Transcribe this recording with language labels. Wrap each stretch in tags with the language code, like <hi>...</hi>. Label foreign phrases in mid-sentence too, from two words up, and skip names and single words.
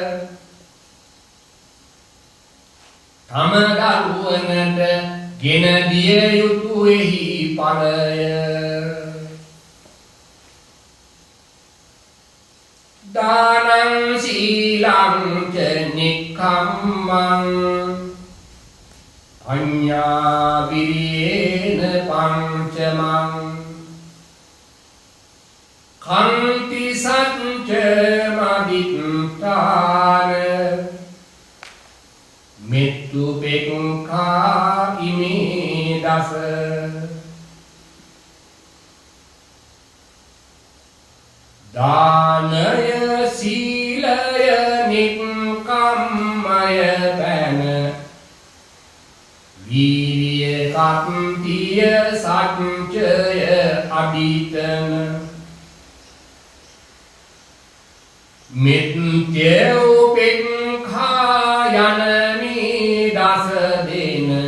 <si>තම දරුවනට ගෙන දිය යුතු එහි ඵලය</si> <pi>දානං සීලං ච නික්ඛම්මං අඤ්ඤා විරේන පංචමං කන්ති සච්ච මදිත්තාන මෙත්තු පෙක්ඛා ඉමේ දස</pi> <si>දානය සීලය නික්කම්මය පැන වීර්ය කත්තිය සච්චය අභිතන මෙත්ත්‍ය උපේක්ඛා යන මේ දස දෙන</si>